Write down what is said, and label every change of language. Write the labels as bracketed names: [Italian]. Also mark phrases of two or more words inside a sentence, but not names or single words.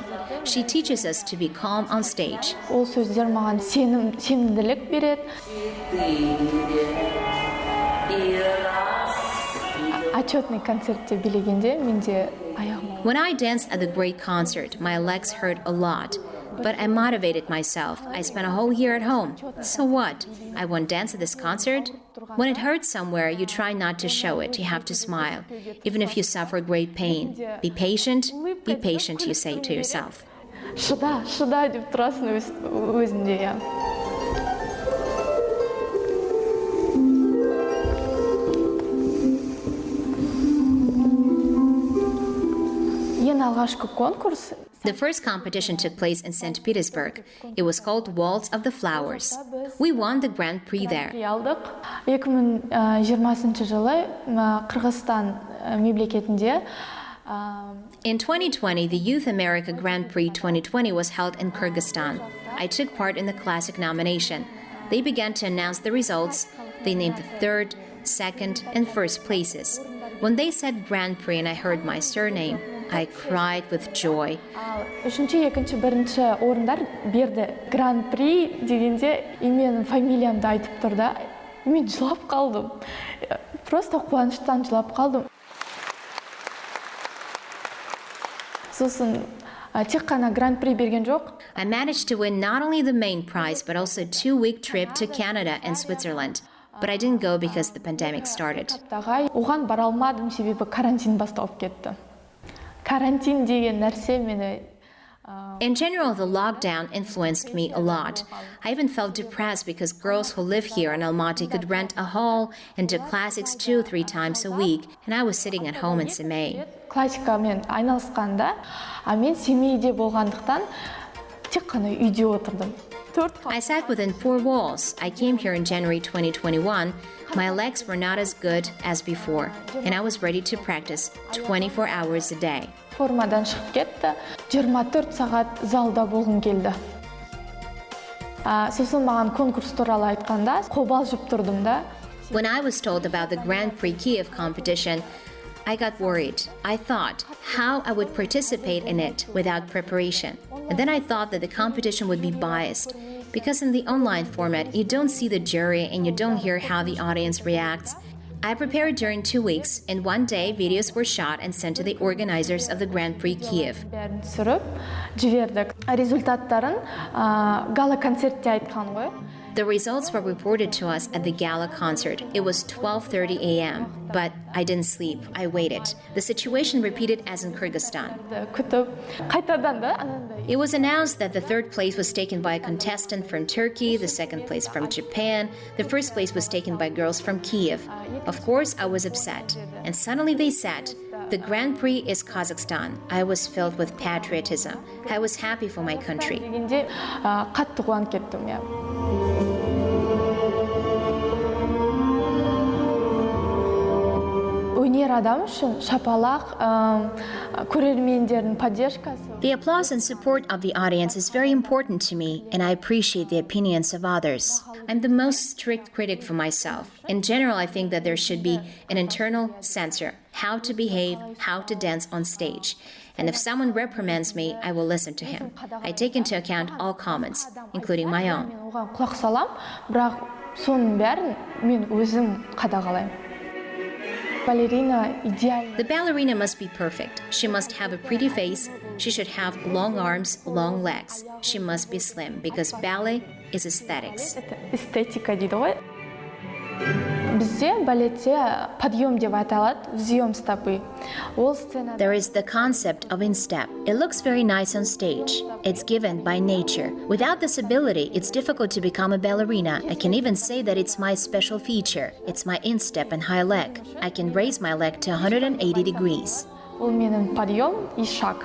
[English] She teaches us to be calm on stage. When I danced at the great concert, my legs hurt a lot. But I motivated myself. I spent a whole year at home. So what? I won't dance at this concert? When it hurts somewhere, you try not to show it. You have to smile, even if you suffer great pain. Be patient, you say to yourself. [Kazakh] Шыда деп тұрасың өзінде, я. Ең алғашқы конкурс. [English] The first competition took place in St. Petersburg. It was called Waltz of the Flowers. We won the Grand Prix there. [Kazakh] 2020 жылы Қырғызстан мемлекетінде [English] In 2020, the Youth America Grand Prix 2020 was held in Kyrgyzstan. I took part in the classic nomination. They began to announce the results. They named the 3rd, 2nd, and 1st places. When they said Grand Prix and I heard my surname, I cried with joy. [Kazakh] Үшінші, екінші, бірінші орындар берді. Grand Prix дегенде менің фамилиямды айтып тұрды. Мен жылап қалдым. Просто қуаныштан жылап қалдым. Сосын тек қана Grand Prix берген жоқ. [English] I managed to win not only the main prize, but also a 2-week trip to Canada and Switzerland. But I didn't go because the pandemic started. [Kazakh] Оған бара алмадым, себебі карантин басталып кетті. Карантин деген нәрсе мені [English] In general, the lockdown influenced me a lot. I even felt depressed because girls who live here in Almaty could rent a hall and do classics 2-3 times a week, and I was sitting at home in Semey. [Kazakh] Классикамен айналысқанда, мен Семейде болғандықтан тек қана үйде отырдым. [English] I sat within 4 walls. I came here in January 2021. My legs were not as good as before, and I was ready to practice 24 hours a day. [Kazakh] Формадан шығып кетті. 24 сағат залда болғым келді. Сосын маған конкурс туралы айтқанда, қобалжып тұрдым да. [English] When I was told about the Grand Prix Kiev competition, I got worried. I thought how I would participate in it without preparation. And then I thought that the competition would be biased. Because in the online format, you don't see the jury and you don't hear how the audience reacts. I prepared during 2 weeks, and one day videos were shot and sent to the organizers of the Grand Prix Kiev. [Kazakh] Бәрін түсіріп жібердік. Результаттарын гала концертте айтқан ғой. [English] The results were reported to us at the gala concert. It was 12:30 a.m., but I didn't sleep. I waited. The situation repeated as in Kyrgyzstan. [Kazakh] Күтіп қайтадан да анандай. [English] It was announced that the third place was taken by a contestant from Turkey, the second place from Japan, the first place was taken by girls from Kiev. Of course, I was upset. And suddenly they said, the Grand Prix is Kazakhstan. I was filled with patriotism. I was happy for my country. [Kazakh] Дегенде қатты қуанып кеттім, иә. Өнер адам үшін шапалақ, көрермендердің поддержкасы. [English] The applause and support of the audience is very important to me, and I appreciate the opinions of others. I'm the most strict critic for myself. In general, I think that there should be an internal censor, how to behave, how to dance on stage. And if someone reprimands me, I will listen to him. I take into account all comments, including my own. [Kazakh] Мен оған құлақ салам, бірақ соның бәрін мен өзім қадағалаймын. [Russian] Балерина идеальна. [English] The ballerina must be perfect. She must have a pretty face. She should have long arms, long legs. She must be slim because ballet is aesthetics. [Kazakh] Эстетика дейді ғой. Бізде балетте подъем деп аталады, [Russian] взъем стопы. [Kazakh] Ол сценада. [English] There is the concept of instep. It looks very nice on stage. It's given by nature. Without this ability, it's difficult to become a ballerina. I can even say that it's my special feature. It's my instep and high leg. I can raise my leg to 180 degrees. [Kazakh] Ол менің [Russian] подъем и шаг.